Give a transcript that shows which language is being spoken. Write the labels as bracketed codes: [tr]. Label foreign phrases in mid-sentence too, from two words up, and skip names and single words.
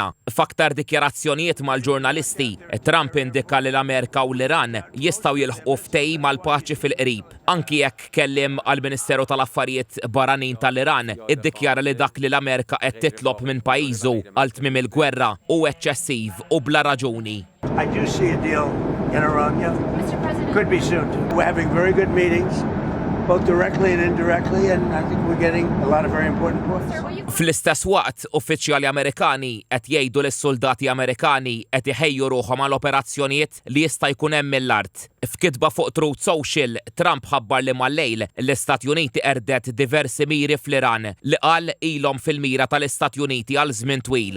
[mt] F'aktar dikjarazzjonijiet mal-ġurnalisti, Trump indika li l-Amerika u l-Iran jistgħu jilħqu ftehim mal-paċi fil-qrib. Anki jekk kellim għall-Ministeru tal-Affarijiet Barranin tal-Iran iddikjara li dak li l-Amerika qed titlob minn pajjiżu għal tmiem il-gwerra u eċċessiv u bla raġuni. [en] I do see a deal in Iran, yeah. Mr. President. Could be soon. We're having very good meetings, both directly and indirectly, and I think we're getting a lot of very important points. Sir, will you [mt] Fl-istess waqt, uffiċjali Amerikani qed jgħidu lis soldati Amerikani qed iħejju ruħhom għal operazzjonijiet li jista' jkun hemm mill-art. F'kitba fuq Truth Social, Trump ħabbar li mal-lejl l-Istati Uniti erdet diversi miri fl-Iran li qal ilhom fil-mira tal-Istati Uniti għal żmien twil.